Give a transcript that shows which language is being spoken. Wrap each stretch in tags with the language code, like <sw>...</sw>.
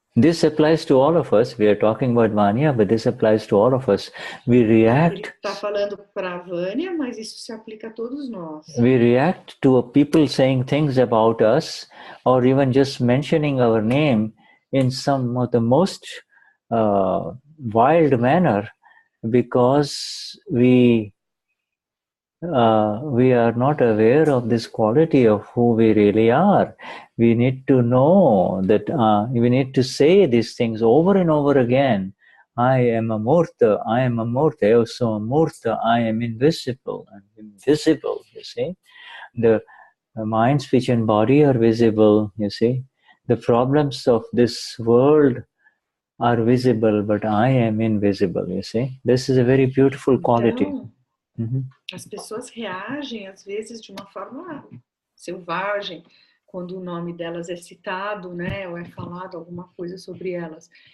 <en>This applies to all of us. We are talking about Vanya, but this applies to all of us. We react.</en> <pt>Ele está falando para a Vânia, mas isso se aplica a todos nós.</pt> <en>We react to people saying things about us, or even just mentioning our name in some of the most wild manner, because we are not aware of this quality of who we really are. We need to know that we need to say these things over and over again. I am a Murta, I am a Murta, I also a Murta, I am invisible, I'm invisible, you see. The mind, speech and body are visible, you see. The problems of this world are visible, but I am invisible, you see. This is a very beautiful quality.</en> <pt>Então, as pessoas reagem, às vezes, de uma forma selvagem, quando o nome delas é citado, né, ou é falado alguma coisa sobre elas.</pt>